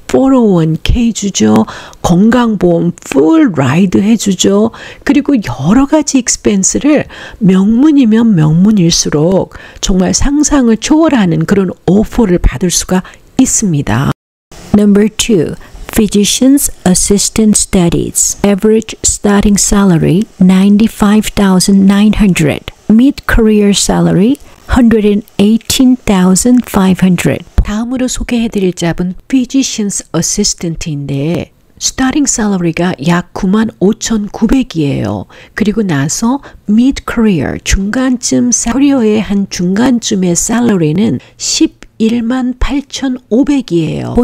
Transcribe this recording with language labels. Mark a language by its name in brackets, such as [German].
[Korean] 401k 주죠. 건강보험 풀 라이드 해주죠. 그리고 여러 가지 익스펜스를 명문이면 명문일수록 정말 상상을 초월하는 그런 오퍼를 받을 수가 있습니다. [English] Number 2. Physician's Assistant Studies. Average starting salary $95,900. Mid-career salary $118,500. [Korean] 다음으로 소개해드릴 잡은 Physician's Assistant인데 스타팅 salary가 약 95,900이에요. 그리고 나서 mid-career, 중간쯤 커리어의 한 중간쯤의 salary는 118,500이에요.